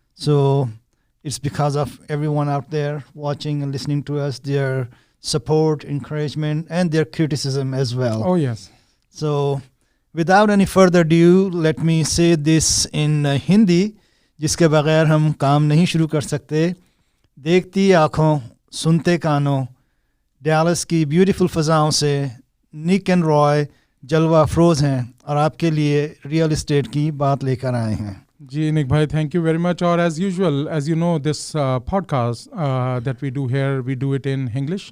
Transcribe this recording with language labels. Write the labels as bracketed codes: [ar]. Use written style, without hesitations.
[en] So it's because of everyone out there watching and listening to us, their support, encouragement, and their criticism as well. Oh, yes. So, without any further ado, let me say this in Hindi, [hi] जिसके बगैर हम काम नहीं शुरू कर सकते. देखती आँखों, सुनते कानों, डैलस की ब्यूटीफुल फ़ज़ाओं से निक एंड रॉय जलवा अफरोज़ हैं और आपके लिए रियल एस्टेट की बात लेकर आए हैं. [en] Ji, Nick Bhai, thank you very much. Or as usual, as you know, this podcast that we do here, we do it in English.